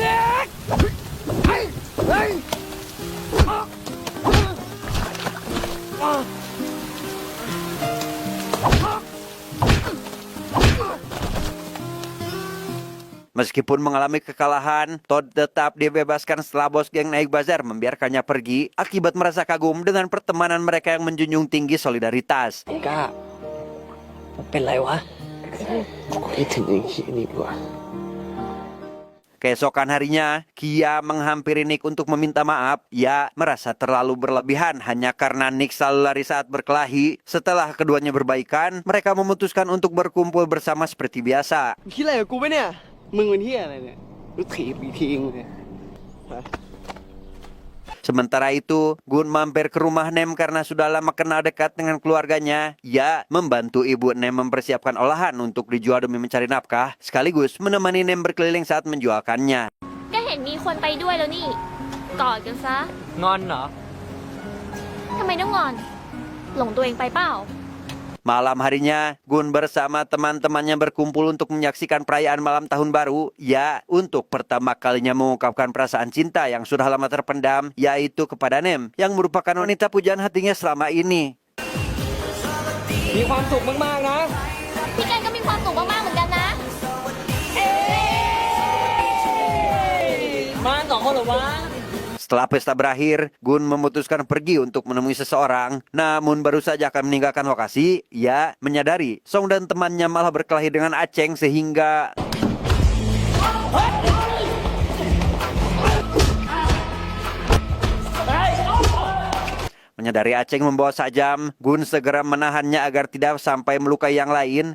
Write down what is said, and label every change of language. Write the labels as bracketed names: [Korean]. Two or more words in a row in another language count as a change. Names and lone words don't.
[Indonesian] Meskipun mengalami kekalahan, Todd tetap dibebaskan setelah bos geng Naik Bazar membiarkannya pergi akibat merasa kagum dengan pertemanan mereka yang menjunjung tinggi solidaritas. [Thai] ไอ้ก้าเป็นไรวะ กูคิดถึงไอ้ขี้นี่ดีกว่า [Indonesian] Keesokan harinya, Kia menghampiri Nick untuk meminta maaf. Ia merasa terlalu berlebihan hanya karena Nick selalu lari saat berkelahi. Setelah keduanya berbaikan, mereka memutuskan untuk berkumpul bersama seperti biasa. [Thai] คิดอะไรกับกูปะเนี่ย มึงเป็นเหี้ยอะไรเนี่ยกูถีบอีกทีนึงเลย [Indonesian] Sementara itu, Gun mampir ke rumah Nem karena sudah lama kenal dekat dengan keluarganya. Ia membantu ibu Nem mempersiapkan olahan untuk dijual demi mencari nafkah, sekaligus menemani Nem berkeliling saat menjualkannya. [Thai] ก็เห็นมีคนไปด้วยแล้วนี่ กอดกันซะ งอนเหรอ ทำไมต้องงอน หลงตัวเองไปเปล่า [Indonesian] Malam harinya, Gun bersama teman-temannya berkumpul untuk menyaksikan perayaan malam tahun baru. Ia untuk pertama kalinya mengungkapkan perasaan cinta yang sudah lama terpendam, yaitu kepada Nem, yang merupakan wanita pujaan hatinya selama ini. [Thai] มีความสุขมากๆนะ พี่กันก็มีความสุขมากๆเหมือนกันนะ มาสองคนเหรอวะ [Indonesian] Setelah pesta berakhir, Gun memutuskan pergi untuk menemui seseorang. Namun baru saja akan meninggalkan lokasi, ia menyadari Song dan temannya malah berkelahi dengan Aceng sehingga... Menyadari Aceng membawa sajam, Gun segera menahannya agar tidak sampai melukai yang lain.